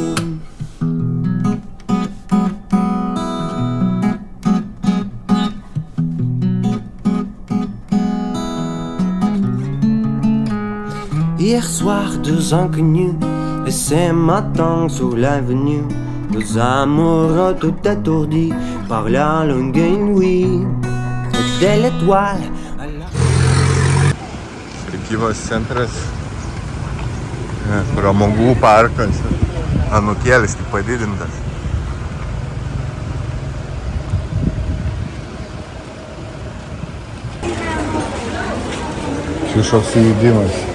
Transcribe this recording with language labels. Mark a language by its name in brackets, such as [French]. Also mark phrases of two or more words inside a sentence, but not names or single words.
[French] Hier soir, deux inconnus, et ce matin sur l'avenue, deux amoureux tout étourdis par la longue nuit. Et de l'étoile à la... [Lithuanian] Prekybos centras, pramogų parkas, anūkėlis tik padidintas. Šišos sujudimas.